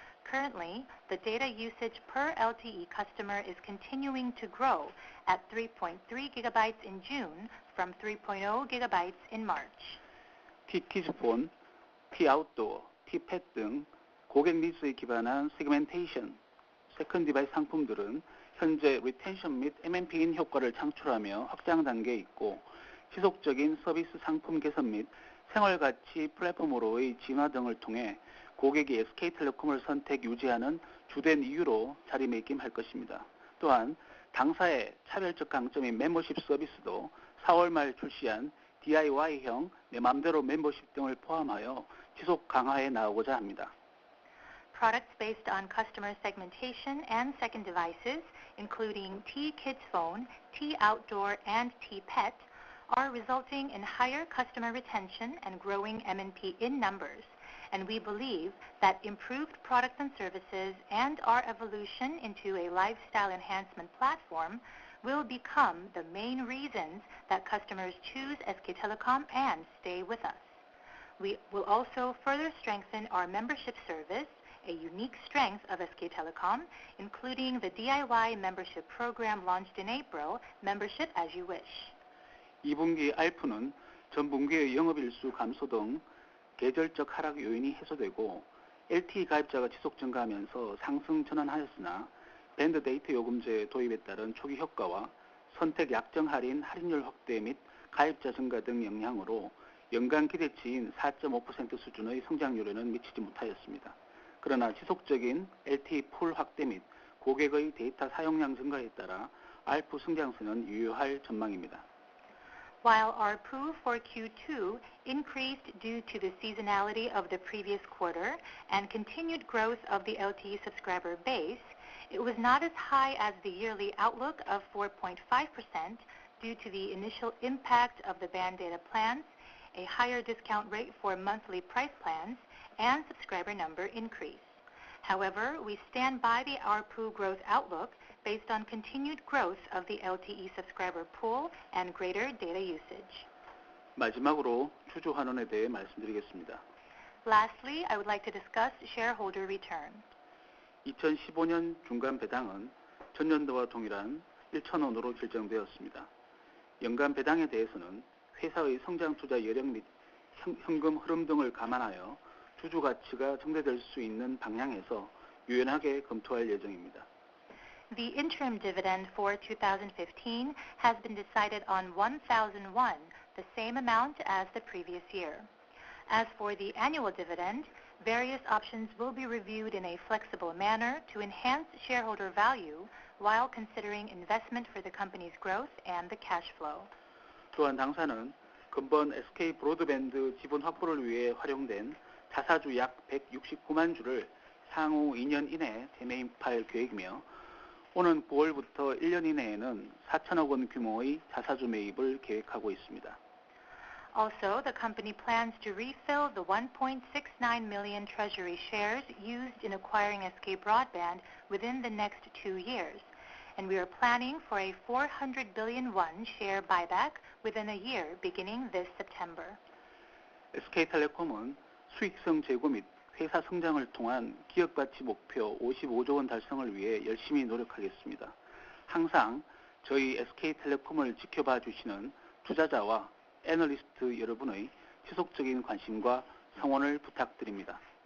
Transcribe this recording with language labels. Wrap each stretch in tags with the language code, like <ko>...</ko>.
<en>Currently, the data usage per LTE customer is continuing to grow at 3.3 gigabytes in June from 3.0 gigabytes in March.</en> <ko>T키즈폰, T아웃도어, T팻 등 고객 니즈에 기반한 세그멘테이션, 세컨드 디바이스 상품들은 현재 리텐션 및 MMP인 효과를 창출하며 확장 단계에 있고 지속적인 서비스 상품 개선 및 생활가치 플랫폼으로의 진화 등을 통해 고객이 SK텔레콤을 선택 유지하는 주된 이유로 자리매김할 것입니다. 또한 당사의 차별적 강점인 멤버십 서비스도 4월 말 출시한 DIY형 내 맘대로 멤버십 등을 포함하여 지속 강화해 나오고자 합니다.</ko> <en>Products based on customer segmentation and second devices, including T-Kids Phone, T-Outdoor, and T-Pet, are resulting in higher customer retention and growing M&P in numbers, and we believe that improved products and services and our evolution into a lifestyle enhancement platform will become the main reasons that customers choose SK Telecom and stay with us. We will also further strengthen our membership service, a unique strength of SK Telecom, including the DIY membership program launched in April, Membership as You Wish.</en> <ko>2분기 ARPU는 전 분기의 영업일수 감소 등 계절적 하락 요인이 해소되고 LTE 가입자가 지속 증가하면서 상승 전환하였으나 밴드 데이터 요금제 도입에 따른 초기 효과와 선택 약정 할인 할인율 확대 및 가입자 증가 등 영향으로 연간 기대치인 4.5% 수준의 성장률에는 미치지 못하였습니다. 그러나 지속적인 LTE 풀 확대 및 고객의 데이터 사용량 증가에 따라 ARPU 성장세는 유효할 전망입니다.</ko> <en>While ARPU for Q2 increased due to the seasonality of the previous quarter and continued growth of the LTE subscriber base, it was not as high as the yearly outlook of 4.5% due to the initial impact of the band data plans, a higher discount rate for monthly price plans, and subscriber number increase. However, we stand by the ARPU growth outlook based on continued growth of the LTE subscriber pool and greater data usage.</en> <ko>마지막으로 주주 환원에 대해 말씀드리겠습니다.</ko> <en>Lastly, I would like to discuss shareholder return.</en> <ko>2015년 중간 배당은 전년도와 동일한 1,000원으로 결정되었습니다. 연간 배당에 대해서는 회사의 성장 투자 여력 및 현금 흐름 등을 감안하여 주주 가치가 증대될 수 있는 방향에서 유연하게 검토할 예정입니다.</ko> <en>The interim dividend for 2015 has been decided on 1,001, the same amount as the previous year. As for the annual dividend, various options will be reviewed in a flexible manner to enhance shareholder value while considering investment for the company's growth and the cash flow.</en> <ko>또한 당사는 근본 SK 브로드밴드 지분 확보를 위해 활용된 자사주 약 169만 주를 향후 2년 이내에 재매입할 계획이며 오는 9월부터 1년 이내에는 4천억 원 규모의 자사주 매입을 계획하고 있습니다.</ko> <en>Also, the company plans to refill the 1.69 million treasury shares used in acquiring SK Broadband within the next 2 years, and we are planning for a 400 billion won share buyback within a year beginning this September.</en> <ko>SK텔레콤은 수익성 제고 및 회사 성장을 통한 기업가치 목표 55조 원 달성을 위해 열심히 노력하겠습니다. 항상 저희 SK텔레콤을 지켜봐 주시는 투자자와 애널리스트 여러분의 지속적인 관심과 성원을 부탁드립니다.</ko>